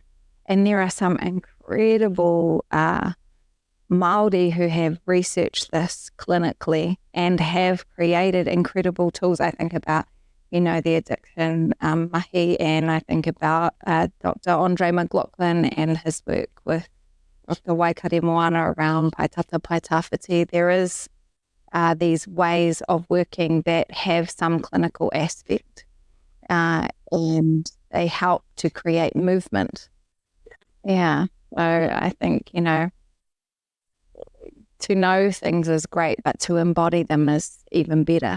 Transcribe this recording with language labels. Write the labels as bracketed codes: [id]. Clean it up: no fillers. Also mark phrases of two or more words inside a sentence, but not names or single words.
[en] And there are some incredible Māori who have researched this clinically and have created incredible tools. I think about, the addiction mahi, and I think about Dr. Andre McLaughlin and his work with Dr. Waikare Moana around [mi] paitata paitawhiti. [en] There is these ways of working that have some clinical aspect, and they help to create movement. Yeah. So I think, to know things is great, but to embody them is even better.